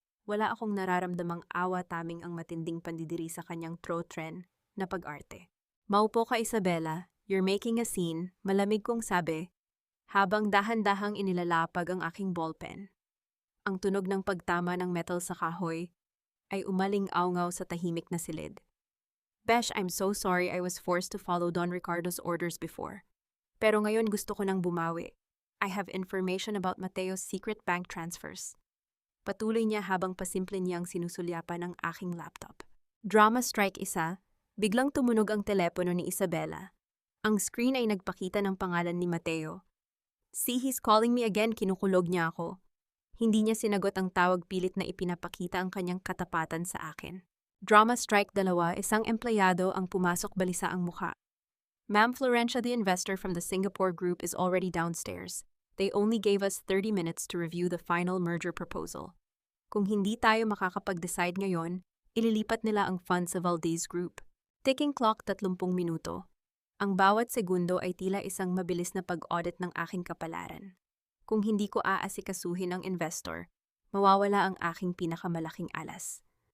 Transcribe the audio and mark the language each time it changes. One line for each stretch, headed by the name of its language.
Filipino: Wala akong nararamdamang awa, taming ang matinding pandidiri sa kanyang throat trend na pag-arte. Maupo ka, Isabela.
English: You're making a scene,
Filipino: malamig kong sabi, habang dahan-dahang inilalapag ang aking ballpen. Ang tunog ng pagtama ng metal sa kahoy ay umaling-awngaw sa tahimik na silid.
English: Besh, I'm so sorry I was forced to follow Don Ricardo's orders before.
Filipino: Pero ngayon gusto ko nang bumawi.
English: I have information about Mateo's secret bank transfers.
Filipino: Patuloy niya habang pasimple niyang sinusulyapan ang aking laptop. Drama strike isa, biglang tumunog ang telepono ni Isabela. Ang screen ay nagpakita ng pangalan ni Mateo.
English: See, he's calling me again,
Filipino: kinukulog niya ako. Hindi niya sinagot ang tawag, pilit na ipinapakita ang kanyang katapatan sa akin. Drama strike dalawa, isang empleyado ang pumasok, balisa ang mukha.
English: Ma'am, Florencia, the investor from the Singapore group, is already downstairs. They only gave us 30 minutes to review the final merger proposal.
Filipino: Kung hindi tayo makakapag-decide ngayon, ililipat nila ang funds sa Valdez Group.
English: Ticking clock,
Filipino: 30 minuto. Ang bawat segundo ay tila isang mabilis na pag-audit ng aking kapalaran. Kung hindi ko aasikasuhin ang investor, mawawala ang aking pinakamalaking alas.